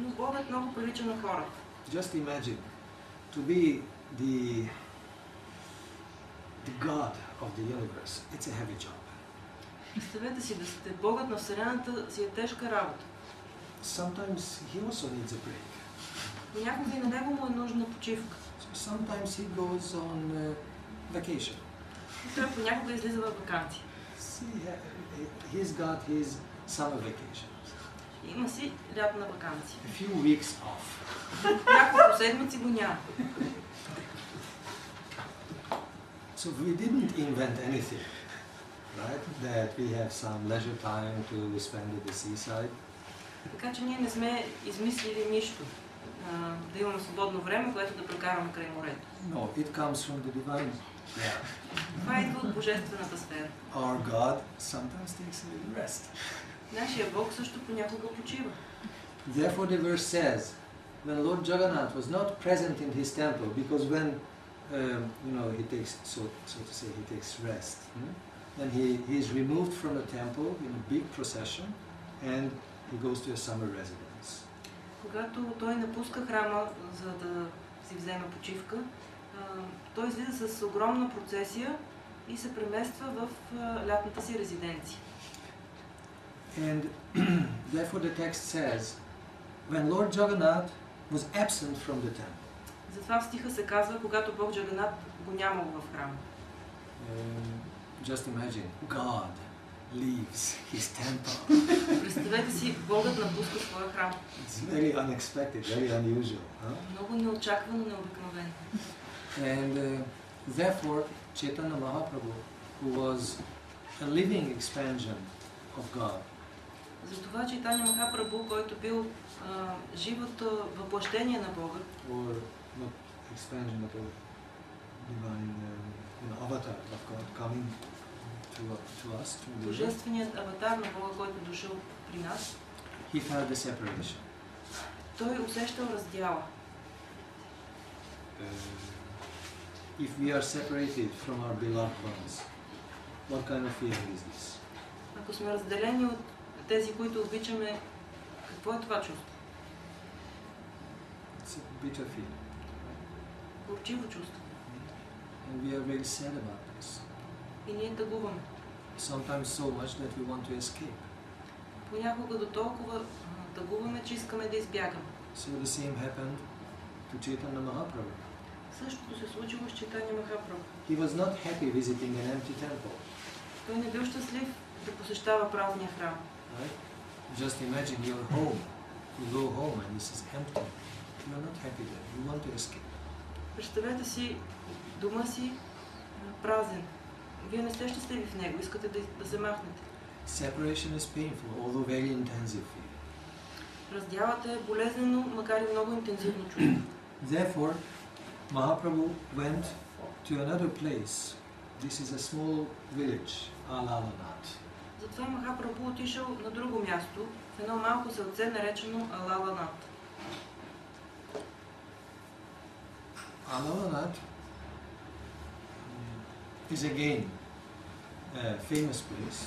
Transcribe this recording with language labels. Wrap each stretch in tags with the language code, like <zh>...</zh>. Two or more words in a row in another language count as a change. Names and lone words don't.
<bg>Богът много прилича на хората.</bg> <en>Just imagine to be the God of the universe. It's a heavy job.</en> <bg>Представете си, да сте Богът на Вселената си е тежка работа.</bg> <en>Sometimes he also needs a break.</en> <bg>Понякога и на него му е нужна почивка.</bg> <en>So sometimes he goes on vacation.</en> <bg>Той понякога излиза във ваканция.</bg> <en>See, he's got his summer vacation.</en> <bg>Има си лятна ваканция.</bg> <en>A few weeks off.</en> <bg>Няколко седмици го няма.</bg> <en>So we didn't invent anything, right? That we have some leisure time to spend at the seaside.</en> <bg>Така че ние не сме измислили нищо. Да имаме свободно време, което да прекараме край морето.</bg> <en>No, it comes from the divine. Yeah.</en> <bg>Това идва от божествената сфера.</bg> <en>Our God sometimes takes a little rest.</en> <bg>Нашия Бог също понякога почива.</bg> <en>Therefore the verse says, when Lord Jagannath was not present in his temple, because when he takes, so to say, he takes rest, then he is removed from the temple in a big procession, and he goes to a summer residence.</en> <bg>Когато той напуска храма, за да си вземе почивка, той излиза с огромна процесия и се премества в лятната си резиденция.</bg> <en>And therefore the text says, when Lord Jagannath was absent from the temple.</en> <bg>Затова в стиха се казва, когато Бог Джаганат го нямало в храма.</bg> <en>Just imagine, God leaves his temple.</en> <bg>Представете си, Богът напуска своя храм.</bg> <en>It's very unexpected, very unusual. Huh?</en> <bg>Много неочаквано, необикновено.</bg> <en>And therefore, Chaitanya Mahaprabhu, who was a living expansion of God,</en> <bg>Затова Чайтаня Махапрабху, който бил живото въплъщение на Бога,</bg> <en>or not expansion of a divine avatar of God coming to us,</en> <bg>божественият аватар на Бога, който дошъл при нас,</bg> <en>he felt the separation.</en> <bg>той усещал раздяла.</bg> <en>If we are separated from our beloved ones, what kind of feeling is this?</en> <bg>Ако сме разделени от тези, които обичаме, какво е това чувство?</bg> <en>It's a bitter feeling.</en> <bg>Горчиво чувство.</bg> <en>And we are very sad about this.</en> <bg>И ние тъгуваме.</bg> <en>Sometimes so much that we want to escape.</en> <bg>Понякога до толкова тъгуваме, че искаме да избягаме.</bg> <en>So the same happened to Chaitanya Mahaprabhu.</en> <bg>Същото се случило с Чайтаня Махапрабху.</bg> <en>He was not happy visiting an empty temple.</en> <bg>Той не бил щастлив да посещава празния храм.</bg> <en>Right? Just imagine your home. You go home and this is empty. You are not happy there. You want to escape.</en> <bg>Представете си дома си празен. Вие не сте щастливи в него, искате да се махнете.</bg> <en>Separation is painful, although very intensive feeling.</en> <bg>Раздялата е болезнено, макар и много интензивно чувство.</bg> <en>Therefore, Mahaprabhu went to another place. This is a small village, Alalanat.</en> <bg>Затова Махапрабху отишъл на друго място, в едно малко селце, наречено Алаланат.</bg> <en>Alalanat is again a famous place</en>